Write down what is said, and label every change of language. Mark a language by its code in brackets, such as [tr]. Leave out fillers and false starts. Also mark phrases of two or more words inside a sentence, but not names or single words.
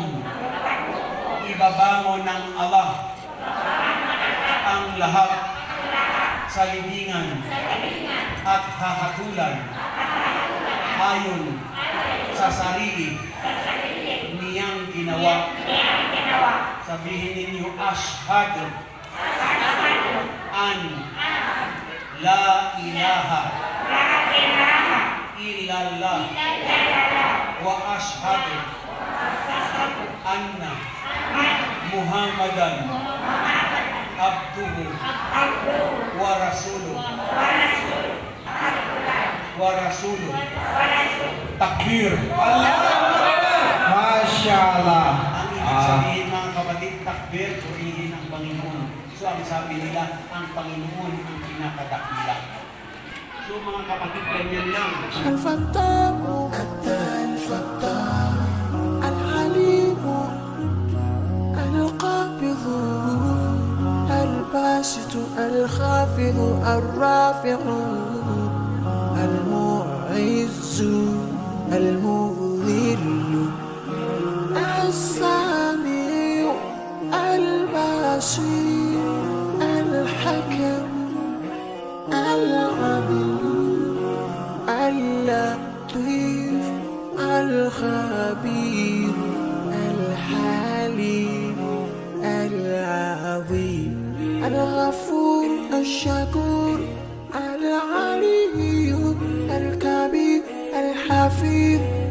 [tl] Ibabangon ng Allah ang lahat sa libingan at hahatulan ayon sa sarili niyang ginawa. Sabihin ninyo, [ar] أشهد أن لا إله إلا الله وأشهد أن محمدا عبده ورسوله. [tl] Takbir. [ar] ما شاء الله. [tl] Ang ibig sabihin, mga kapatid, takbir, purihin ang Panginoon. So ang sabi nila, ang Panginoon ang pinakadakila. So mga kapatid, ganyan lang. [ar] الفتار الفتار الحليم القابض الباسط الخافض الرافع المعز المذل السميع البصير الحكم العليم اللطيف الخبير الحليم العظيم الغفور الشكور العلي الكبير الحفيظ